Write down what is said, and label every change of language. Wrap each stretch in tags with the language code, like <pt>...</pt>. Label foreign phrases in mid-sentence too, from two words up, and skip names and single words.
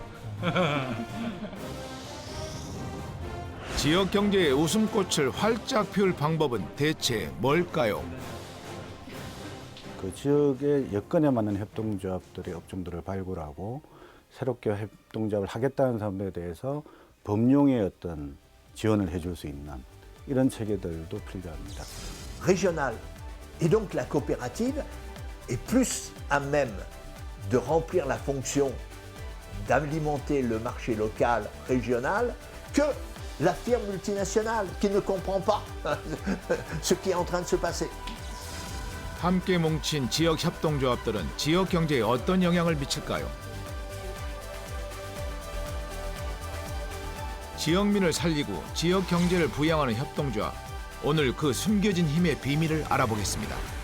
<ko>지역 경제의 웃음꽃을 활짝 피울 방법은 대체 뭘까요? 그 지역의 여건에 맞는 협동조합들의 업종들을 발굴하고 새롭게 협동조합을 하겠다는 사람들에 대해서 법령의 어떤 지원을 해줄 수 있는 이런 체계들도 필요합니다.</ko> <fr>régionale. Et donc la coopérative est plus à même de remplir la fonction d'alimenter le marché local régional que la firme multinationale qui ne comprend pas ce qui est en train de se passer.</fr> <ko>함께 뭉친 지역 협동조합들은 지역 경제에 어떤 영향을 미칠까요? 지역민을 살리고 지역 경제를 부양하는 협동조합. 오늘 그 숨겨진 힘의 비밀을 알아보겠습니다.</ko>